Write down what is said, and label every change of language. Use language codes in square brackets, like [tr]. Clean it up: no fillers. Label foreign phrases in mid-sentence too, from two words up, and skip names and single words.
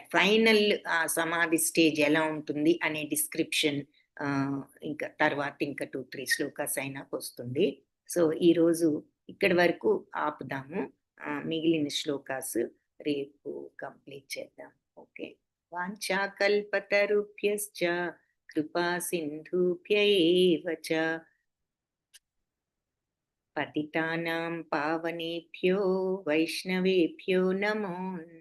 [te] ఫైనల్ సమాధి స్టేజ్ ఎలా ఉంటుంది అనే డిస్క్రిప్షన్ ఇంకా తర్వాత ఇంకా 2-3 శ్లోకాస్ అయినా వస్తుంది. సో ఈరోజు ఇక్కడి వరకు ఆపుదాము. మిగిలిన శ్లోకాస్ రేపు కంప్లీట్ చేద్దాం. ఓకే. [sa] వాంఛాకల్పతరుభ్యశ్చ కృపా సింధుభ్య ఏవ చ పతితానాం పావనేభ్యో వైష్ణవేభ్యో నమో